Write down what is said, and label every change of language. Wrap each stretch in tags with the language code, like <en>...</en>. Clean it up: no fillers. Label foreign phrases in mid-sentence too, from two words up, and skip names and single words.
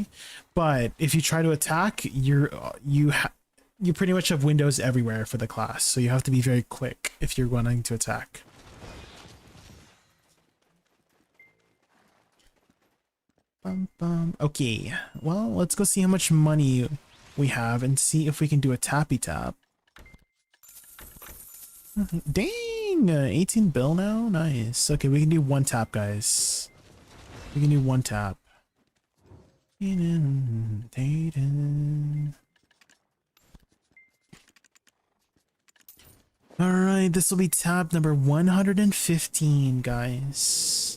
<en>But if you try to attack, you pretty much have windows everywhere for the class. So you have to be very quick if you're wanting to attack. Okay, well, let's go see how much money we have and see if we can do a tappy tap. Dang, 18 bill now? Nice. Okay, we can do 1 tap, guys. We can do 1 tap. Alright, this will be tap number 115, guys.</en>